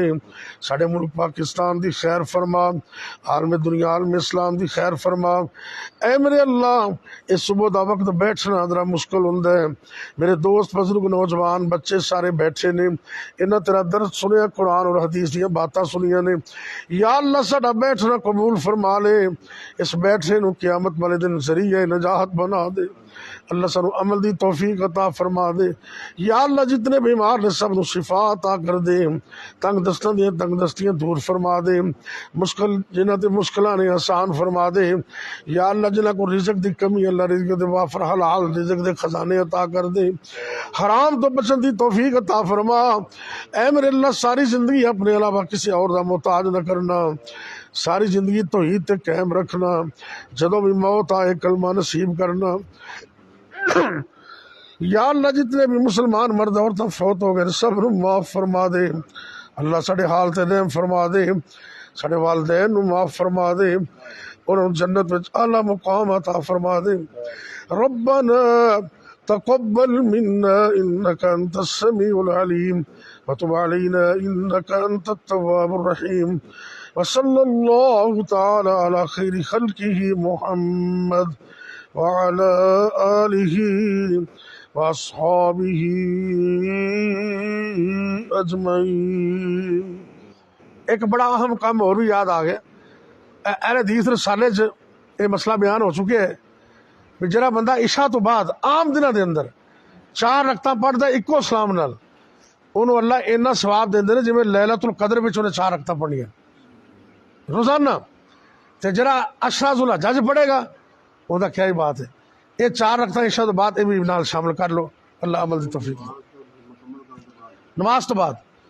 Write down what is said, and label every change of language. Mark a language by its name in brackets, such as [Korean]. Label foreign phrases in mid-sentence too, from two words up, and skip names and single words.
[Punjabi] ساڑے ملک پاکستان دی خیر فرما, عالم دنیا عالم اسلام دی خیر فرما. اے میرے اللہ اس صبح دا وقت بیٹھنا ذرا مشکل ہوندا ہے, میرے دوست بزرگ نوجوان بچے سارے بیٹھے نے, انہاں تیرا درس سنیا, قرآن اور حدیث دیاں باتاں سنیاں نے. یا اللہ ساڈا بیٹھنا قبول فرما لے, اس بیٹھے نو قیامت والے دن ذریعہ نجات بنا دے. اللہ سانو عمل دی توفیق عطا فرما دے. یا اللہ جتنے بیمار نے سب نو شفا عطا کر دے, تنگ دستاں دیاں تنگ دستیاں دور فرما دے, مشکل جنہاں تے مشکلاں نے آسان فرما دے. یا اللہ جنہاں کو رزق دی کمی اللہ رزق دے وافر حلال رزق دے خزانے عطا کر دے, حرام تو بچن دی توفیق عطا فرما. اے میرے اللہ ساری زندگی اپنے علاوہ کسی اور دا محتاج نہ کرنا, ساری زندگی توحید تے قائم رکھنا, جدوں بھی موت آئے کلمہ نصیب کرنا. یا اللہ جتنے بھی مسلمان مرد عورتیں فوت ہو گئے سب نو معاف فرما دے. اللہ ساڑے حال تے رحم فرما دے, ساڑے والدین نو معاف فرما دے, انہوں جنت وچ اعلیٰ مقام عطا فرما دے. [Arabic] ربنا تقبل منا انك انت السميع العليم وتب علينا انك انت التواب الرحيم وصلى الله تعالى على خير خلقه محمد وعلى آله وأصحابه أجمعين. [Urdu] ایک بڑا اہم کام اور بھی یاد آ گیا. [Punjabi] اہل حدیث رسالے چ یہ مسئلہ بیان ہو چکے ہے کہ جڑا بندہ عشاء تو بعد عام دنوں دے اندر 4 رکعتاں پڑھدا اکو سلام نال, انہوں اللہ اینا ثواب دیندے نے جویں لیلۃ القدر وچ انہیں 4 رکعتاں پڑھنیاں روزانہ. تے جڑا عشرہ ذو الحجہ پڑھے گا وہ کیا ہی بات ہے. یہ 4 رکعتاں عشاء تو بعد یہ بھی نال شامل کر لو. اللہ عمل دی توفیق دے. نماز تو بعد